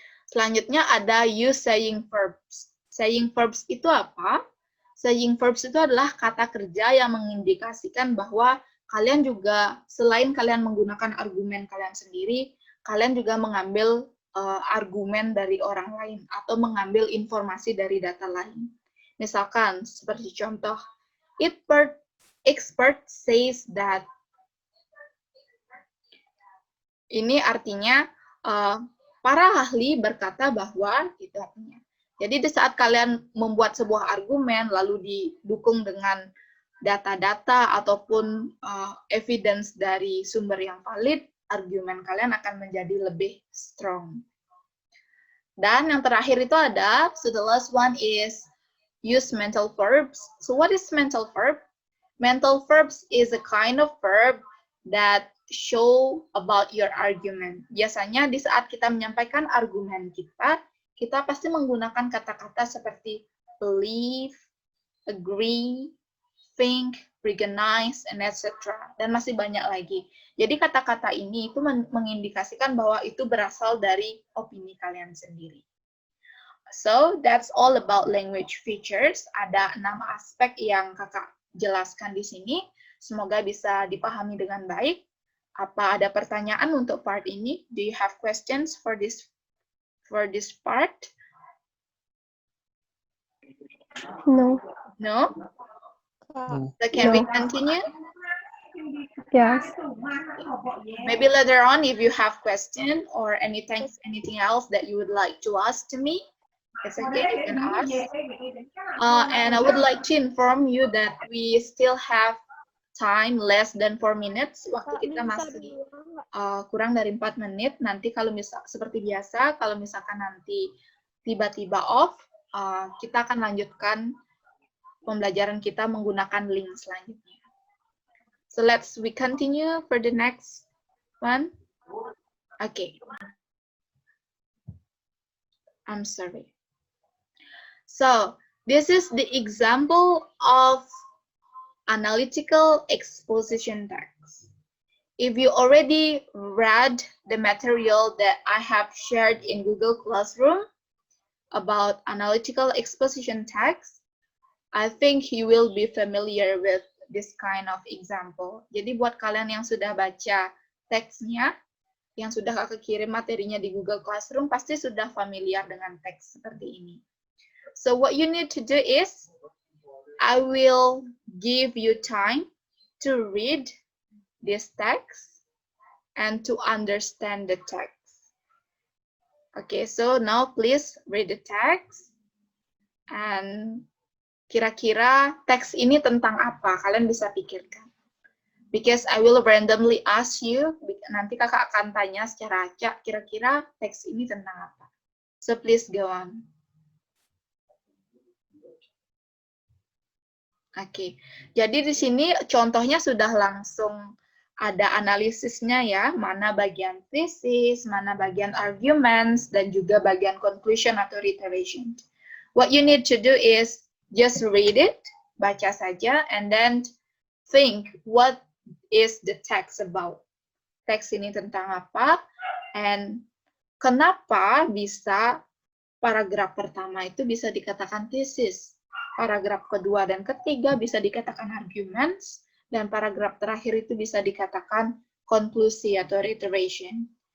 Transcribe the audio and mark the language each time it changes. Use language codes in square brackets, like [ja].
[id] Selanjutnya ada use saying verbs. Saying verbs itu apa? Saying verbs itu adalah kata kerja yang mengindikasikan bahwa kalian juga, selain kalian menggunakan argumen kalian sendiri, kalian juga mengambil argumen dari orang lain atau mengambil informasi dari data lain. Misalkan, seperti contoh, [en] expert says that. [id] Ini artinya para ahli berkata bahwa, gitu artinya. Jadi di saat kalian membuat sebuah argumen lalu didukung dengan data-data ataupun evidence dari sumber yang valid, argumen kalian akan menjadi lebih strong. Dan yang terakhir itu ada, [en] so the last one is use mental verbs. So what is mental verb? Mental verbs is a kind of verb that show about your argument. [id] Biasanya di saat kita menyampaikan argumen kita pasti menggunakan kata-kata seperti believe, agree, think, recognize, and etc. Dan masih banyak lagi. Jadi kata-kata ini itu mengindikasikan bahwa itu berasal dari opini kalian sendiri. [en] So, that's all about language features. [id] Ada 6 aspek yang kakak jelaskan di sini. Semoga bisa dipahami dengan baik. Apa ada pertanyaan untuk part ini? [en] Do you have questions for this part? No. No? So can we continue? Yes. Maybe later on, if you have question or anything else that you would like to ask to me, it's okay, you can ask. And I would like to inform you that we still have time less than 4 minutes. [id] Waktu kita masih kurang dari 4 menit. Nanti kalau seperti biasa, kalau misalkan nanti tiba-tiba off, kita akan lanjutkan pembelajaran kita menggunakan link selanjutnya. [en] So we continue for the next one. Okay. I'm sorry. So this is the example of analytical exposition text. If you already read the material that I have shared in Google Classroom about analytical exposition text, I think you will be familiar with this kind of example. [id] Jadi buat kalian yang sudah baca teksnya, yang sudah kakak kirim materinya di Google Classroom, pasti sudah familiar dengan teks seperti ini. [en] So what you need to do is, I will give you time to read this text and to understand the text. Okay, so now please read the text. And [id] kira-kira teks ini tentang apa? Kalian bisa pikirkan. [en] Because I will randomly ask you, [id] nanti kakak akan tanya secara acak, kira-kira teks ini tentang apa? [en] So please go on. [id] Oke, jadi di sini contohnya sudah langsung ada analisisnya ya, mana bagian thesis, mana bagian arguments, dan juga bagian conclusion atau reiteration. [en] What you need to do is just read it, [id] baca saja, [en] and then think what is the text about. [id] Teks ini tentang apa, and kenapa bisa paragraf pertama itu bisa dikatakan thesis. Paragraf kedua dan ketiga bisa dikatakan arguments, dan paragraf terakhir itu bisa dikatakan konklusi atau reiteration.